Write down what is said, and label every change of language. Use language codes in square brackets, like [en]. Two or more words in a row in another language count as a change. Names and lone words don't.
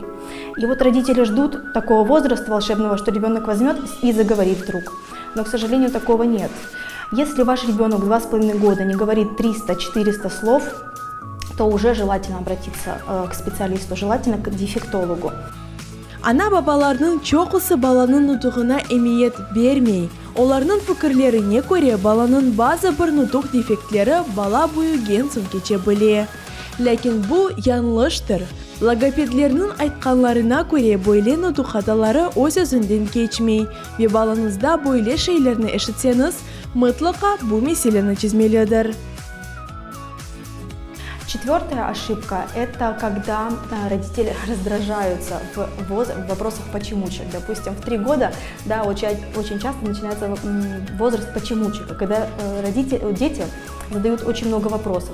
[ru] И вот родители ждут такого возраста волшебного, что ребенок возьмет и заговорит вдруг. Но, к сожалению, такого нет. Если ваш ребенок 2,5 года не говорит 300-400 слов, то уже желательно обратиться к специалисту, желательно к дефектологу. [crh] Ana-babalarının çoğusu balanın nutuğuna emniyet vermey. Onların fikirlerine göre balanın bazı bir nutuk defektleri bala boyu gen soң geçebilir. Lakin bu yanlıştır. Logopedlerinin aytkanlarına göre böyle nutuk hataları öz özünden geçmey ve balanızda böyle şeylerini eşitseniz mutlaka bu meseleni çözmelidir. [ru] Четвертая ошибка – это когда родители раздражаются в вопросах почемучек. Допустим, в 3 года очень часто начинается возраст почемучек, когда дети задают очень много вопросов.